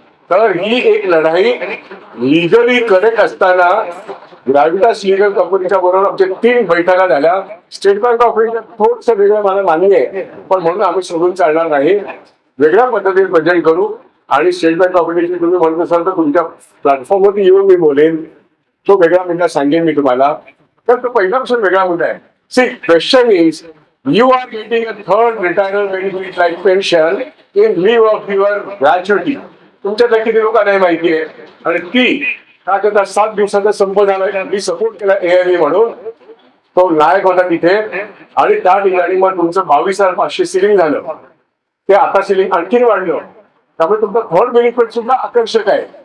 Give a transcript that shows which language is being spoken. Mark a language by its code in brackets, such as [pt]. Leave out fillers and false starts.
[mr] तर ही एक लढाई लिगली करेक्ट असताना ग्रॅव्हिटास लिगल कंपनीच्या बरोबर आमच्या 3 बैठका झाल्या. स्टेट बँक ऑफ इंडिया थोडस वेगळं मला मान्य आहे पण म्हणून आम्ही सोडून चालणार नाही. वेगळ्या पद्धतीने प्रेझेंट करू आणि स्टेट बँक ऑफ इंडियाची तुम्ही म्हणत असाल तर तुमच्या प्लॅटफॉर्मवरती येऊन मी बोलेन. तो वेगळा मुद्दा सांगेन मी तुम्हाला. तर तो पहिल्यापासून वेगळा मुद्दा आहे. [en] See question is you are getting a third retirement benefit like pension in lieu of your gratuity. [mr] तुमच्यातल्या किती लोकांना हे माहिती आहे आणि ती का करता 7 दिवसाचा संप झाला. मी सपोर्ट केला एआरए म्हणून तो नायक होता तिथे आणि त्या ठिकाणी मग तुमचं 22,500 सिलिंग झालं. ते आता सिलिंग आणखीन वाढलं. त्यामुळे तुमचं थर्ड बेनिफिट सुद्धा आकर्षक आहे.